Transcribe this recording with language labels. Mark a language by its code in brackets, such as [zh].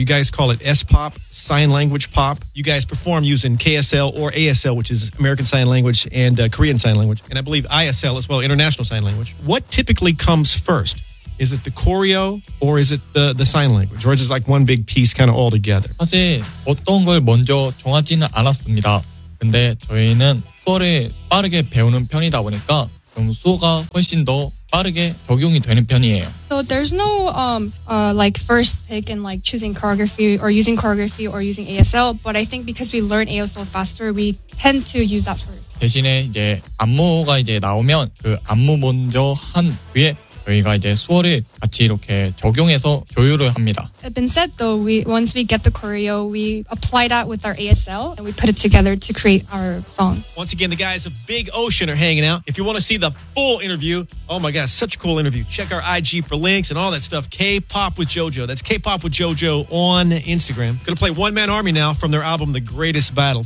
[en] You guys call it S-pop, sign language pop. You guys perform using KSL or ASL, which is American Sign Language and Korean Sign Language. And I believe ISL as well, International Sign Language. What typically comes first? Is it the choreo or is it the sign language? Or is it like one big piece kind of all together? [ko] 사실 어떤 걸 먼저 정하지는 않았습니다. 근데 저희는 수어를 빠르게 배우는 편이다 보니까 좀 수어가 훨씬 더 빠르게 적용이 되는 편이에요. [en] So there's no like first pick in like choosing choreography or using ASL, but I think because we learn ASL faster, we tend to use that first. [ko] 대신에 이제 안무가 이제 나오면 그 안무 먼저 한 뒤에 저희가 이제 수어를 같이 이렇게 적용해서 조율을 합니다. [en] It's been said though, once we get the choreo, we apply that with our ASL and we put it together to create our song. Once again, the guys of Big Ocean are hanging out. If you want to see the full interview, oh my gosh, such a cool interview. Check our IG for links and all that stuff. K-pop with JoJo. That's K-pop with JoJo on Instagram. Going to play One Man Army now from their album, The Greatest Battle.